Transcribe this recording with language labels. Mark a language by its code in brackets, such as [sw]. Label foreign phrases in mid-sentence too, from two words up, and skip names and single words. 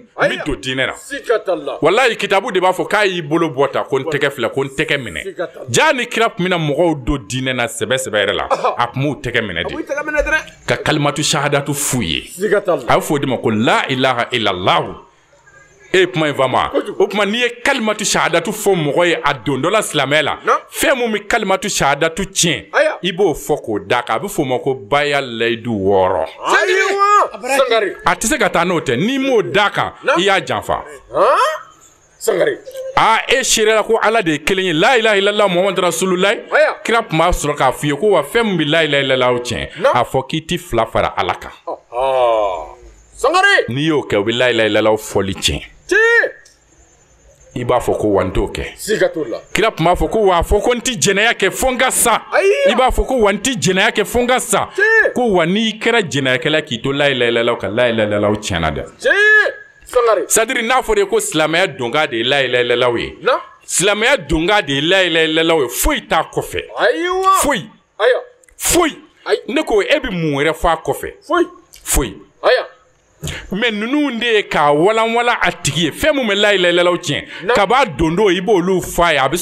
[bm] n bɛ don diinɛ na walahi kitabu de b'a fɔ k'a y'i bolo bɔ tan ko n tɛgɛ filɛ ko n tɛgɛ minɛ jaa ni kira tun bɛna mɔgɔw don diinɛ na sɛbɛ sɛbɛ yɛrɛ la a tun b'u tɛgɛ minɛ de ka [ar] كلمة الشهادة [bm] f'u ye a bɛ fɔ o de ma ko [ar] لا إله إلا الله [bm] kuma in fama o kuma n'i ye [ar] كلمة الشهادة [bm] fɔ mɔgɔ ye a don dɔ la silamɛya la fɛn mun bɛ [ar] كلمة الشهادة [bm] tiɲɛ i b'o fɔ k'o da kan a bɛ f'o ma ko baya layidu 6 ayiwa Sangare a tɛ se ka taa n'o tɛ n'i m'o da kan i y'a janfa Sangare e sera ko ala de ye kelen ye [ar] لا إله إلا الله محمد رسول الله [bm] kira tun b'a sɔrɔ k'a f'i ye ko wa fɛn min bɛ [ar] لا إله إلا الله [bm] tiɲɛ a fɔ k'i ti fila fara ala kan Sangare n'i y'o kɛ o bɛ [ar] لا إله إلا الله [bm] fɔli tiɲɛ i b'a fɔ ko wa n t'o kɛ siga t'o la kira tun b'a fɔ ko wa fɔ ko n ti jɛnɛya kɛ fo n ka sa i b'a fɔ ko wa n ti jɛnɛya kɛ fo n ka sa ko wa n'i kɛra jɛnɛyakɛla k'i to [ar] لا إله إلا الله [bm] ka [ar] لا إله إلا الله [bm] tiɲɛna dɛ c'est-à-dire n'a fɔra ko silamɛya donga de ye [ar] لا إله إلا الله [bm] ye silamɛya donga de ye [ar] لا إله إلا الله [bm] ye foyi t'a kɔfɛ foyi ne ko e bɛ mun wɛrɛ fɔ a kɔfɛ foyi mais ninnu de ye k'a walanwalan a tigi ye fɛn min bɛ [ar] لا إله إلا الله [bm] tiɲɛ ka b'a don don i b'olu fɔ a ye a bɛ